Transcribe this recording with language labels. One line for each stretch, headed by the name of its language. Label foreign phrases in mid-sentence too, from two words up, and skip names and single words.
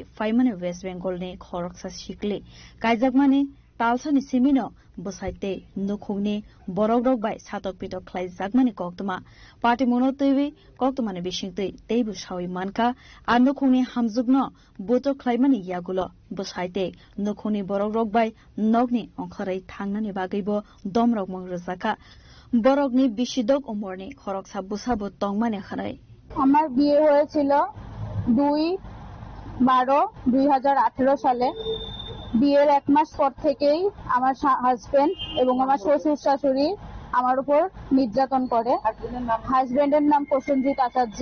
Kok Borok: फाइमाने वेस्ट बेंगलनि खरकसा सिकले कायजागमानि तालसानि सिमिनो बसाइते नुखुंनि बरक रक बाय सातक पितक खलाय जागमानि कक्तमा पार्टी मनो तैवे कक्तमानि बिसिंतै तैबो साविमानखा आ नुखुंनि हामजुगनो बोतो खलायमानि यागुलो बसाइते नुखुंनि बरक रक बाय नगनि अंखरै थांनानि बागैबो दमरक मंगरजाका बरकनि बिसिदक उमरनि खरकसा बुसाबो तंमाने खनाय
Bangla: আমার বিয়ে হয়েছিল 2/12/2018 সালে। বিয়ের 1 মাস পর থেকেই আমার হাজবেন্ড এবং আমার শ্বশুর শাশুড়ি আমার উপর নির্যাতন করে। হাজবেন্ডের নাম প্রসেনজিৎ আচার্য।